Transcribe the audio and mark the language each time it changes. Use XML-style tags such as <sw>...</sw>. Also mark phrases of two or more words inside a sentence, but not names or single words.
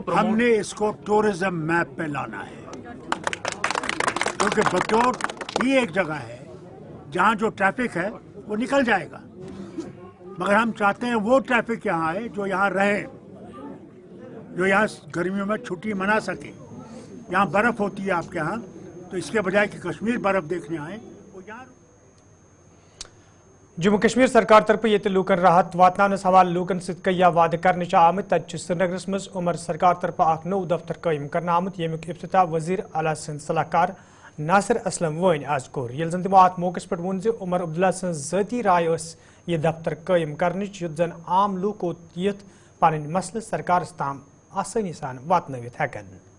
<ur>ہم نے اس کو</ur> <en>tourism map</en> <ur>پہ لانا ہے، کیونکہ بٹوت ہی ایک جگہ ہے جہاں جو ٹریفک ہے وہ نکل جائے گا، مگر ہم چاہتے ہیں وہ ٹریفک یہاں آئے جو یہاں رہے، جو یہاں گرمیوں میں چھٹی منا سکے۔ یہاں برف ہوتی ہے آپ کے ہاں، تو اس کے بجائے کہ کشمیر برف دیکھنے آئے وہ یہاں۔</ur> <ks>جموں کشمیر سرکار طرف یہ لوکن راحت واتنانس حوالہ لوکن ست کیا وعدہ کرنے آمت تت سرینگرس مز عمر سرکار طرف اخ نو دفتر قائم کرنا آمت یمیک افتتاح وزیر اعلیٰ سند صلاح کار ناصر اسلم وین آز کور، یل زن تمو ات موقع پہ وون عمر عبداللہ سن ذاتی رائے یہ دفتر قائم کرنچ یت زن عام لوکو یت پن مسئلہ سرکارس تام آسانی سان واتنوت ہیکن۔</ks>